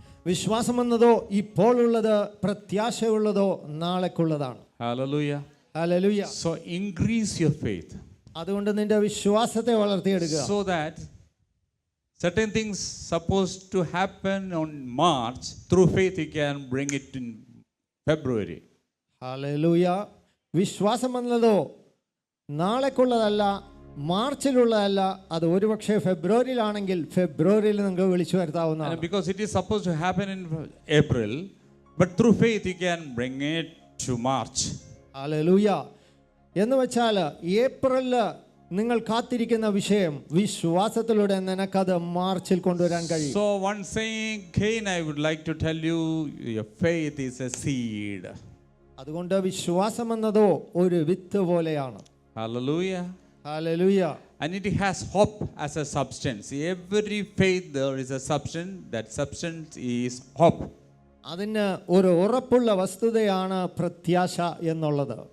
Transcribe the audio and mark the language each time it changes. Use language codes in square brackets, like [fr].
[ml] വിശ്വാസം എന്നതോ ഇപ്പോൾ ഉള്ളത്, പ്രത്യാശയുള്ളതോ നാളേക്കുള്ളതാണ്. [en] Hallelujah. [ml] Hallelujah. [en] So increase your faith. [ml] അതുകൊണ്ട് നിന്റെ വിശ്വാസത്തെ വളർത്തിയെടുക്കുക. [en] So that certain things supposed to happen on March, through faith you can bring it in February. [ml] Hallelujah. വിശ്വാസം എന്നതോ നാളേക്കുള്ളതല്ല, മാർച്ചിലുള്ളതല്ല, അത് ഒരുപക്ഷെ ഫെബ്രുവരിയിലാണെങ്കിൽ ഫെബ്രുവരിയിൽ നിങ്ങൾക്ക് വിളിച്ചു വരുത്താവുന്നതാണ്. [en] Because it is supposed to happen in April, but through faith you can bring it to March. [ml] Hallelujah. എന്ന് വെച്ചാൽ ഏപ്രിലിൽ നിങ്ങൾ കാത്തിരിക്കുന്ന വിഷയം വിശ്വാസത്തിലൂടെ നിനക്കത് മാർച്ചിൽ കൊണ്ടുവരാൻ കഴിയും. [en] So one saying again I would like to tell you, your faith is a seed. [ml] അതുകൊണ്ട് വിശ്വാസം എന്നതോ ഒരു വിത്ത് പോലെയാണ്. [en] Hallelujah. [ml] Hallelujah. [en] And it has hope as a substance. Every faith there is a substance. That substance is hope. [ml] അതിന് ഒരു ഉറപ്പുള്ള വസ്തുതയാണ് പ്രത്യാശ എന്നുള്ളത്.